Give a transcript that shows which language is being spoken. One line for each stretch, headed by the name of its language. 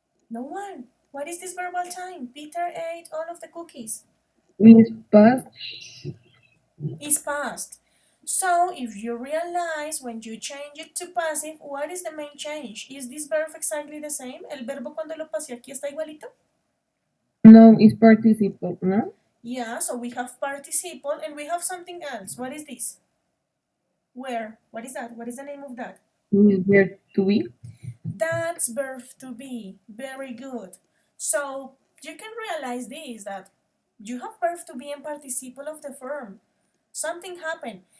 English: No one. What is this verbal time? Peter ate all of the cookies. Is past Is past. So if you realize when you change it to passive, what is the main change? Is this verb exactly the same?
Spanish: ¿El verbo cuando lo pasé aquí está igualito?
English: no is participle, no? Yeah, so we have participle and we have something else. What is this? Where? What is that? What is the name of that? Is where to be? That's verb to be. Very good. So you can realize this, that you have verb to be and participle of the verb. Something happened.